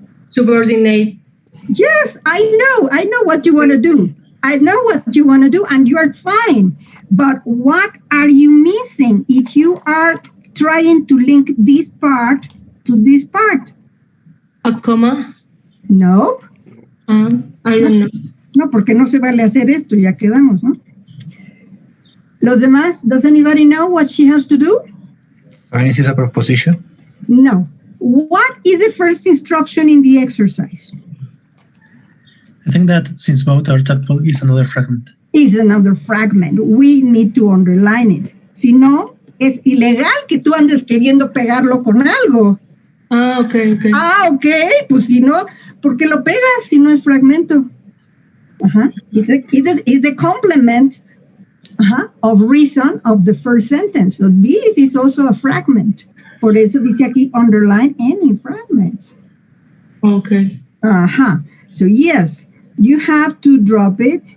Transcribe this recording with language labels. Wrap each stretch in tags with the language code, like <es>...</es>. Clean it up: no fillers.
<en>Subordinate. Yes, I know what you want to do. I know what you want to do, and you are fine. But what are you missing if you are trying to link this part to this part? A comma? No. I don't know.</en> <es>No, porque no se vale hacer esto, ya quedamos, ¿no?</es> <en>Los demás, does anybody know what she has to do? Science is a proposition? No. What is the first instruction in the exercise? I think that since both are tactful is another fragment. Is another fragment. We need to underline it.</en> <es>Si no, es ilegal que tú andes queriendo pegarlo con algo.</es> <en>Okay. Okay.</en> <es>Pues si no, ¿por qué lo pegas si no es fragmento?</es> <en>It's the complement of reason of the first sentence. So this is also a fragment.</en> <es>Por eso dice aquí,</es> <en>underline any fragments. Okay. So yes, you have to drop it.</en>